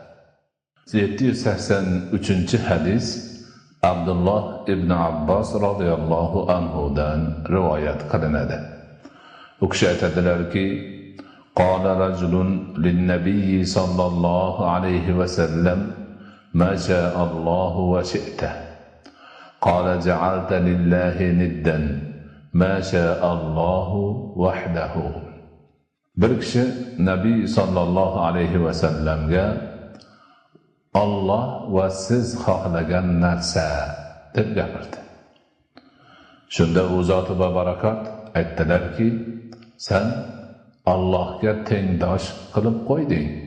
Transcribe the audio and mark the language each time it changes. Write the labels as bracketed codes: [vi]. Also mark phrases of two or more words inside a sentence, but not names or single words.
[uz] 783-hadis Abdulloh ibn Abbos radhiyallohu anhudan rivoyat qilinadi. U kishi aytadilarki: [ar] "قال رجل للنبي صلى الله عليه وسلم ما شاء الله وشئت." قال جعلت لله ندا ما شاء الله وحده. [uz] Bir kishi Nabiy sallallohu alayhi va sallamga Alloh va siz xohlagan narsa deb gapirdi. Shunda u zoti va barakot aytdilarki: sen Allohga tengdosh qilib qo'yding.